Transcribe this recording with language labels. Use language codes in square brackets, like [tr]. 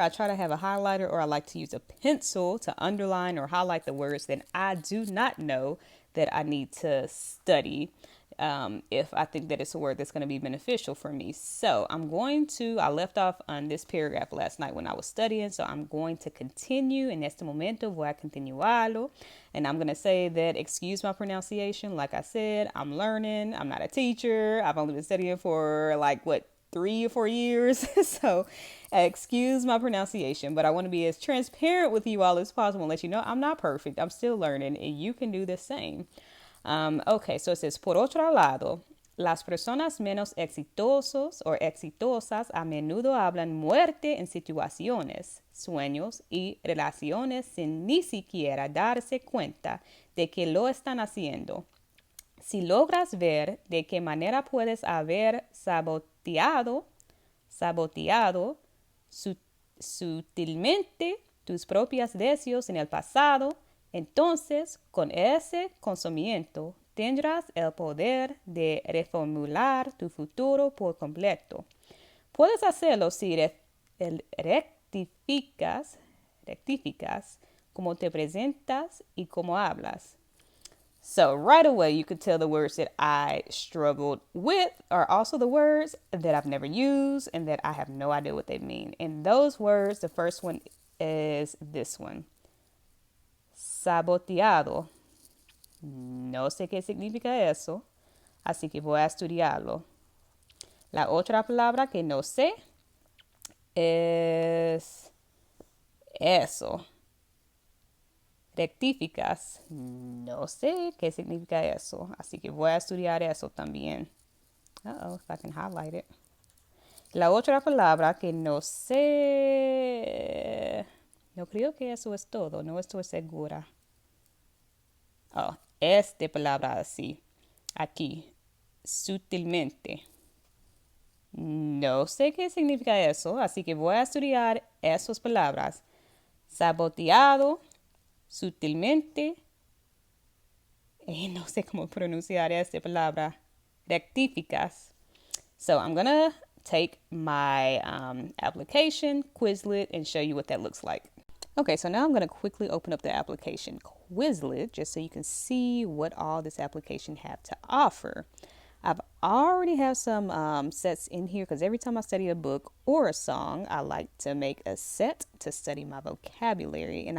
[en] I try to have a highlighter, or I like to use a pencil to underline or highlight the words that I do not know that I need to study, if I think that it's a word that's going to be beneficial for me. So I left off on this paragraph last night when I was studying. So I'm going to continue. [es] En este momento voy a continuarlo. [en] And I'm going to say that, excuse my pronunciation. Like I said, I'm learning. I'm not a teacher. I've only been studying for 3 or 4 years. So excuse my pronunciation, but I want to be as transparent with you all as possible and let you know I'm not perfect. I'm still learning, and you can do the same. Okay, so it says, [es] por otro lado, las personas menos exitosos o exitosas a menudo hablan muerte en situaciones, sueños y relaciones sin ni siquiera darse cuenta de que lo están haciendo. Si logras ver de qué manera puedes haber saboteado sutilmente tus propios deseos en el pasado, entonces con ese conocimiento tendrás el poder de reformular tu futuro por completo. Puedes hacerlo si rectificas cómo te presentas y cómo hablas. [en] So right away, you could tell the words that I struggled with are also the words that I've never used and that I have no idea what they mean. And those words, the first one is this one. [es] Saboteado. No sé qué significa eso, así que voy a estudiarlo. La otra palabra que no sé es eso. Rectificas. No sé qué significa eso, así que voy a estudiar eso también. [en] If I can highlight it. [es] La otra palabra que no sé, no creo que eso es todo, no estoy segura. Esta palabra así, aquí, sutilmente. No sé qué significa eso, así que voy a estudiar esas palabras. Saboteado, sutilmente, no sé cómo pronunciar esta palabra, rectificas. [en] So I'm going to take my application, Quizlet, and show you what that looks like. Okay, so now I'm going to quickly open up the application Quizlet just so you can see what all this application have to offer. I've already have some sets in here because every time I study a book or a song, I like to make a set to study my vocabulary.